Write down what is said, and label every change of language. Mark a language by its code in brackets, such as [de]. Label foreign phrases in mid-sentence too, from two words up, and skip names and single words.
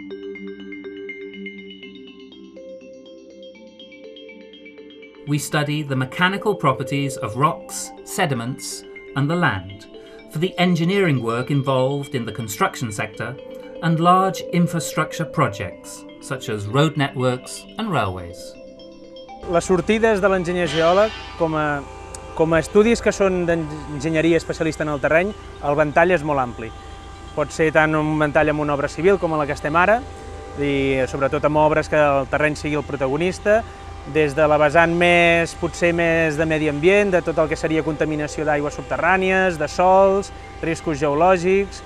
[en] We study the mechanical properties of rocks, sediments, and the land for the engineering work involved in the construction sector and large infrastructure projects such as road networks and railways. [ca] Les sortides de l'enginyer geòleg, com a estudis que són d'enginyeria especialista en el terreny, el ventall és molt ampli. Pot ser tant un ventall amb una obra civil com la que estem ara, i sobretot amb obres que el terreny sigui el protagonista, des de la vessant potser més de medi ambient, de tot el que seria contaminació d'aigües subterrànies, de sòls, riscos geològics.